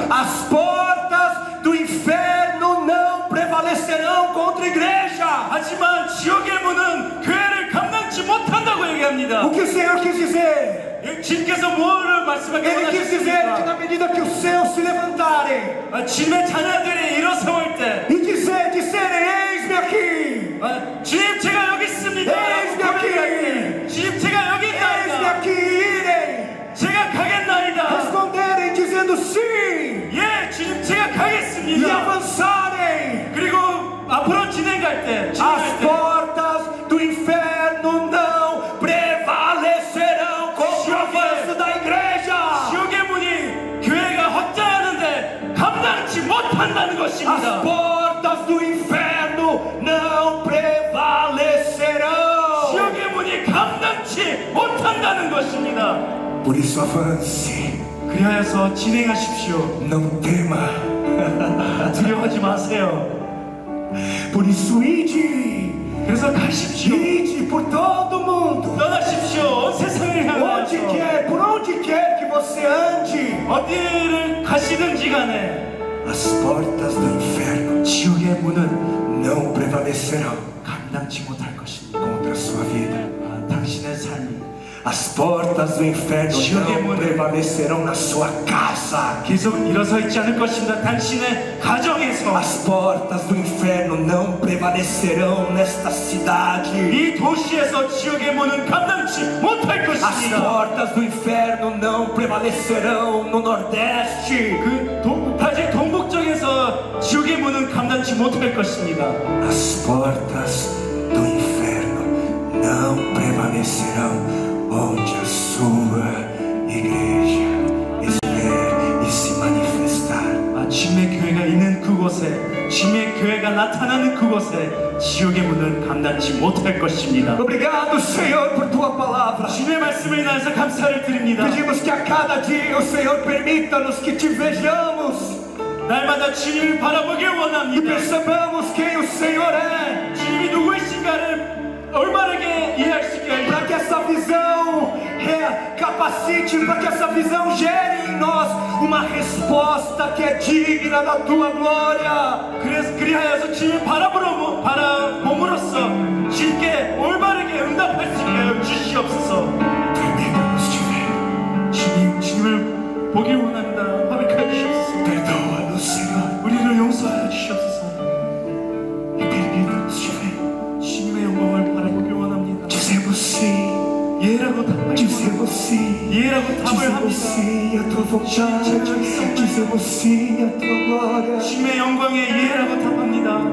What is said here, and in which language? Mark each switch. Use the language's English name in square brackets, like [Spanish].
[Portuguese] As portas do inferno não prevalecerão contra a igreja. [Korean] 하지만 지옥의 문은 교회를 감당치 못한다고 얘기합니다. [Portuguese] O que o Senhor quis dizer? [Korean] 주님께서 뭐를 말씀하게 [Portuguese] Ele quis dizer que [Korean] 원하셨습니까? [Portuguese] na medida que os seus se levantarem [Korean] 주님의 자녀들이 일어설 때 [Portuguese] e disserem, eis-me aqui, [Korean] 주님 제가 여기 있습니다. [Portuguese] eis-me aqui, [Korean] 주님 제가 여기 [Portuguese] eis-me [Korean] 있나이다. [Portuguese] aqui, irem, [Korean] 제가 가겠나이다. [Portuguese] responderem dizendo sim [Korean] 예, 주님 제가 [Portuguese] e [Korean] 가겠습니다. [Portuguese] avançarem. [Korean] 그리고 앞으로 진행할 때, [Portuguese] As [Korean] 진행할 때 [Portuguese] portas do inferno não prevalecerão contra o avanço da igreja. [Korean] 지옥의 문이 교회가 확장하는데 감당치 못한다는 것입니다. [Portuguese] portas do inferno não prevalecerão. [Korean] 지옥의 문이 감당치 못한다는 것입니다. [Portuguese] Por isso avance, [Korean] 그리하여서 진행하십시오. [Portuguese] não tema. [Korean] 두려워하지 마세요. [Portuguese] Por isso ide, [Korean] 그래서 가십시오. [Portuguese] ide por todo mundo. [Korean] 떠나십시오. 온 세상을 [Portuguese] Onde [Korean] 향하여 [Portuguese] quer, por onde quer que você ande, [Korean] 어디를 가시든지 간에 [Portuguese] as portas do inferno [Korean] 지옥의 문은 [Portuguese] não prevalecerão [Korean] 감당치 못할 것입니다. [Portuguese] contra a sua vida. [Korean] 당신의 삶이 [Portuguese] As portas do inferno não prevalecerão na sua casa. [Korean] 계속 일어서 있지 않을 것입니다. 당신의 가정에서 [Portuguese] As portas do inferno não prevalecerão nesta cidade. [Korean] 이 도시에서 지옥의 문은 감당치 못할 [Portuguese] As [Korean] 것입니다. [Portuguese] portas do inferno não prevalecerão no Nordeste. [Korean] 다시 동북쪽에서 지옥의 문은 감당치 못할 것입니다. [Portuguese] As portas do inferno não prevalecerão onde a sua igreja ver e se manifestar. [Korean] 주님의 교회가 있는 그곳에, 주님의 교회가 나타나는 그곳에 지옥의 문은 감당치 못할 것입니다. [Portuguese] Obrigado, Senhor, por tua palavra. [Korean] 주님의 말씀을 인하여서 감사를 드립니다. [Portuguese] Pedimos que a cada dia o Senhor permita-nos que te vejamos [Korean] 날마다 주님을 바라보길 원합니다. [Portuguese] percebamos quem o Senhor é, [Korean] 주님이 누구이신가를 올바르게 이해할 수 있게 하여 [Portuguese] para que essa visão capacite, para que essa visão gere em nós uma resposta que é digna da tua glória. [Korean] 그래서 그리하여서 주님을 바라봄으로써 주님께 올바르게 응답할 수 있게 하여 주시옵소서. [Portuguese] Permita-nos te ver. [Korean] 주님을 보길 원합니다. 허락하여 주시옵소서. [Portuguese] Perdoa-nos, Senhor, [Korean] 우리를 용서하여 주시옵소서. [Portuguese] e permita-nos te ver. [Korean] 주님의 영광을 바라보길 원합니다. [Portuguese] Dizemos sim. [Korean] 예라고 답합니다. [Portuguese] Dizemos sim. [Korean] 예라고 답을 [Portuguese] Dizemos [Korean] 합니다. [Portuguese] sim à tua vontade. Dizemos sim à tua glória. [Korean] 주님의 영광에 예라고 답합니다.